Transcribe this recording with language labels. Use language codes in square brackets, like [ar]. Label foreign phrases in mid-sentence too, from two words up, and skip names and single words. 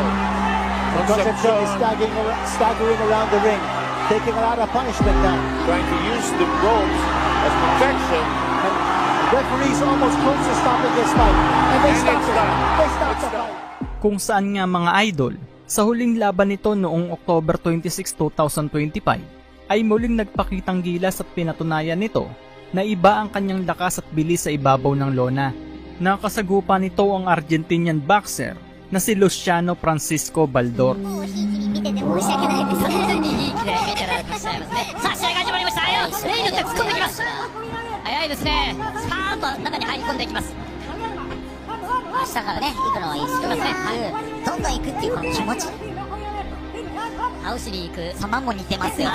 [en] Concepcion is staggering around the ring, taking a lot of punishment now. Trying to use the ropes as protection. And the referees almost close to stopping this fight. And they stop it. They stop the fight. [tl] Kung saan nga mga idol, sa huling laban nito noong October 26, 2025, ay muling nagpakitang gilas at pinatunayan nito na iba ang kanyang lakas at bilis sa ibabaw ng lona. Nakasagupa nito ang Argentinian boxer na si Luciano Francisco Baldor. [ja] 見てて申し訳ないです。いい気で見てられてらっしゃいますね。さあ試合が始まりましたよ。レイルって突っ込んできます。早いですね。スパーンと中に入り込んでいきます。下からね行くのはいいですね。どんどん行くっていうこの気持ち。倒しに行く様も似てますよね。